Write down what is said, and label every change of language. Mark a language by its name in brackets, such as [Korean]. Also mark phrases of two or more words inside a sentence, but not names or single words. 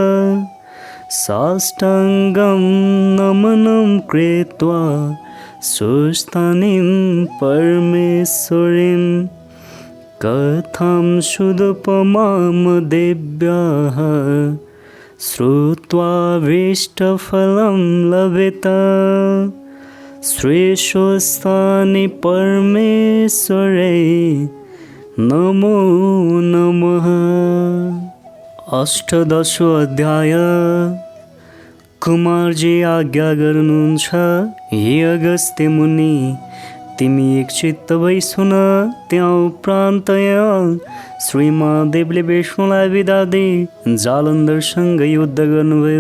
[Sanskrit] साष्टाङ्गं नमनं कृत्वा सुस्थानीं परमेश्वरीं कथां सुदुपमां देव्याः श्रुत्वाभीष्टफलं लभेत। श्रीस्वस्थानि परमेश्वरै नमो नमः। अष्टादशो अध्याय। [Nepali] कुमारजी आज्ञा गर्नुहुन्छ, हे अगस्त्य मुनि, तिमी एकचित्त भई सुन। त्यहाँ उपरान्तय श्री महादेवले विष्णुलाई बिदा दिई जालन्धरसँग युद्ध गर्नुभयो।